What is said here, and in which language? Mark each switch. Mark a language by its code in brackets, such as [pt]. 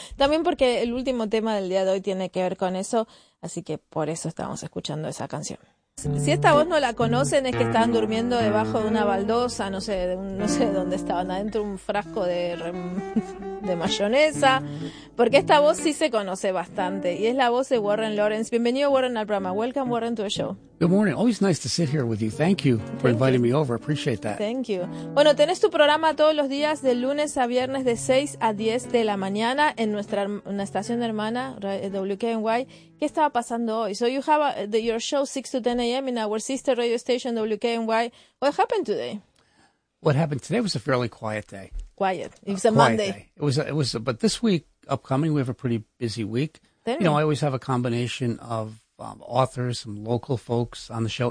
[es] También porque el último tema del día de hoy tiene que ver con eso, así que por eso estamos escuchando esa canción. Si esta voz no la conocen, es que estaban durmiendo debajo de una baldosa, no sé dónde estaban, adentro un frasco de mayonesa, porque esta voz sí se conoce bastante, y es la voz de Warren Lawrence. Bienvenido, Warren, al programa. [en] Welcome, Warren, to the show. Good morning. Always nice to sit here with you. Thank you for inviting me over. Appreciate that. Thank you. [es] Bueno, tenés tu programa todos los días, de lunes a viernes, de 6 a 10 de la mañana, en una estación hermana, WKNY. ¿Qué estaba pasando hoy? [en] So you have your show 6 to 10 a.m. in our sister radio station, WKNY. What happened today? What happened today was a fairly quiet day. Quiet. It was a Monday. But this week upcoming, we have a pretty busy week. I always have a combination of authors, some local folks on the show.